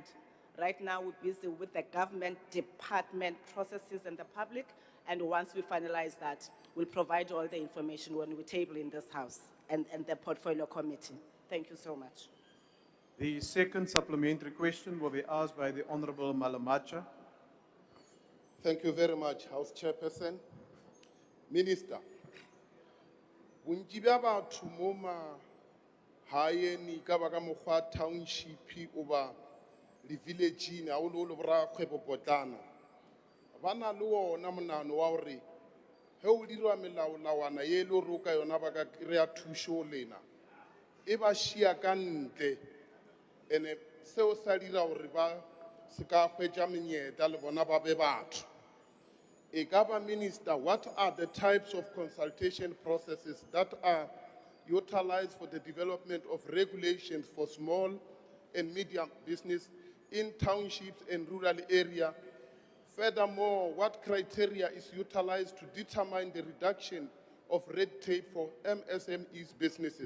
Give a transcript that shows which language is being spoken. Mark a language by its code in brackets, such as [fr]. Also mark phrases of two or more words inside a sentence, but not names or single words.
[en] Right now, we're busy with the government department processes and the public, and once we finalize that, we'll provide all the information when we table in this House and the Portfolio Committee. Thank you so much. The second supplementary question will be asked by the Honourable Malamacha. Thank you very much, House Chairperson. Minister, [nso] bontsi bja batho mo magaeng ka baka mokgwa township oba le village-ing haholo-holo borakgwebopotlana ba na le wona monano wa gore ge o dirwa melaolawana ye le gore o ka yona ba ka kry-a thušo lena e ba šia ka ntle and seo sa dira gore ba se ka hwetša menyetla le bona ba be batho. [en] Minister, what are the types of consultation processes that are utilized for the development of regulations for small and medium business in townships and rural areas? Furthermore, what criteria is utilized to determine the reduction of red tape for MSMEs businesses?